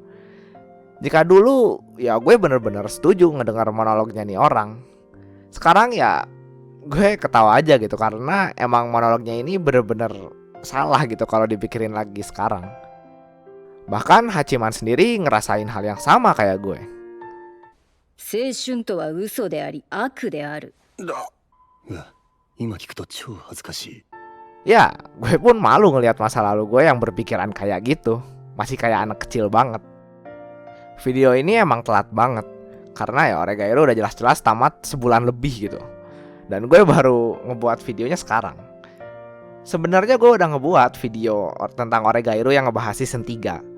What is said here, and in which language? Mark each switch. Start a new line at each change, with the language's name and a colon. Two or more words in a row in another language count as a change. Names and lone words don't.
Indonesian: Jika dulu, ya gue bener-bener setuju ngedengar monolognya nih orang. Sekarang ya, gue ketawa aja gitu karena emang monolognya ini bener-bener salah gitu kalau dipikirin lagi sekarang. Bahkan Hachiman sendiri ngerasain hal yang sama kayak gue.
Japanese: 青春とは嘘であり悪である。うわ、今聞くと超恥ずかしい。
Indonesian: Ya, gue pun malu ngelihat masa lalu gue yang berpikiran kayak gitu. Masih kayak anak kecil banget. Video ini emang telat banget karena ya Oregairu udah jelas-jelas tamat sebulan lebih gitu. Dan gue baru ngebuat videonya sekarang. Sebenarnya gue udah ngebuat video tentang Oregairu yang ngebahas season 3.